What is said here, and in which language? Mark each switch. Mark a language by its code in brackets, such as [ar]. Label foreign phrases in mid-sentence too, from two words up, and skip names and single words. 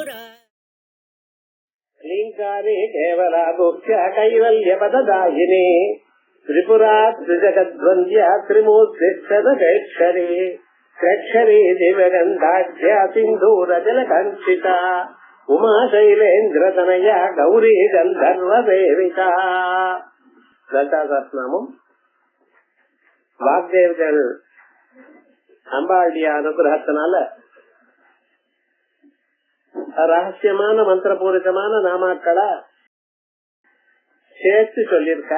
[sa] लीङ्कारे केवलागोप्य कैवल्यपददायिने त्रिपुरा त्रिजगद्वन्द्या त्रिमूर्तिक्षरे त्रक्षरे दिव्यगन्धाढ्या सिन्धूरजलकाञ्चिता उमा शैलेन्द्रतनया गौरी गन्धर्वसेविता. [ta] லலிதா சஹஸ்ரநாமம் வாக்தேவர்கள் அம்பாளுடைய அனுகிரகத்தினால ரகசியமான மந்திரபூரிதமான நாமாக்களை சேர்த்து சொல்லியிருக்க.